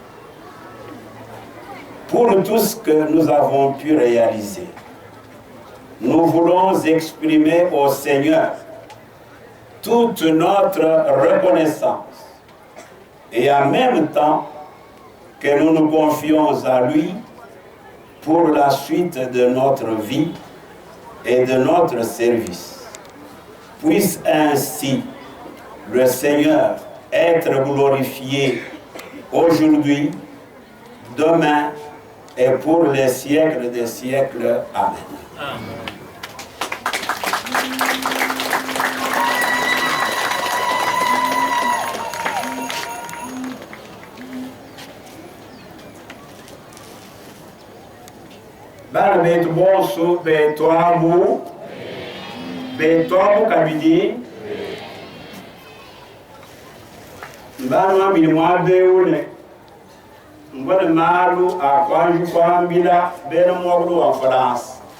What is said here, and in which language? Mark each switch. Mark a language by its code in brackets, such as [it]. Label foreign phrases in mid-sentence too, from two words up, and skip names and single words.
[fr] Pour tout ce que nous avons pu réaliser, nous voulons exprimer au Seigneur toute notre reconnaissance et en même temps que nous nous confions à lui pour la suite de notre vie et de notre service. Puisse ainsi le Seigneur être glorifié aujourd'hui, demain et pour les siècles des siècles. Amen. Amen. [lua] Bana betu bosu betwabu kabidi bana mabili mwabeule ngone malu akwanju kwambila bena mwagulu wa France